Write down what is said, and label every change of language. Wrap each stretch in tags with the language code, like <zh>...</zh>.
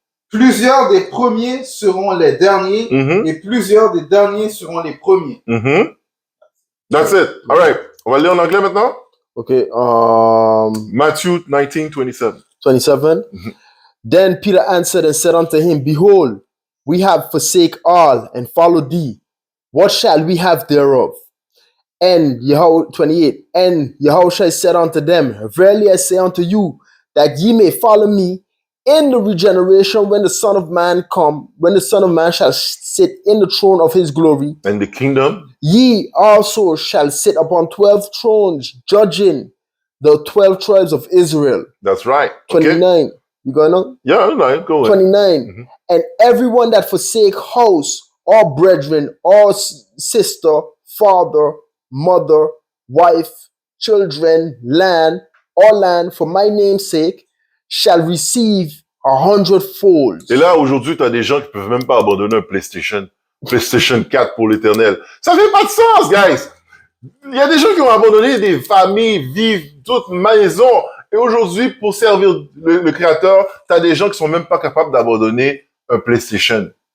<fr>Plusieurs des premiers seront les derniers et plusieurs des derniers seront les premiers.</fr> <en>That's it. All right.</en> <fr>On va lire en anglais maintenant?</fr> <en>Okay. Matthew 19:27. 27. Then Peter answered and said unto him, behold, we have forsake all and followed thee. What shall we have thereof? And 28. And Yahushua said unto them, verily I say unto you, that ye may follow me in the regeneration when the Son of Man shall sit in the throne of his glory. And the kingdom. Ye also shall sit upon 12 thrones, judging the 12 tribes of Israel. That's right. 29. Okay. You going on? Yeah, no, go ahead. 29. And everyone that forsake house, or brethren, or sister, father, mother, wife, children, land for my name's sake, shall receive 100-fold.</en> <fr>Et là, aujourd'hui, tu as des gens qui peuvent même pas abandonner un PlayStation 4 pour l'éternel. Ça fait pas de sens, guys! Il y a des gens qui ont abandonné des familles, vivent toute maison. Et aujourd'hui, pour servir le Créateur, tu as des gens qui sont même pas capables d'abandonner un PlayStation.</fr>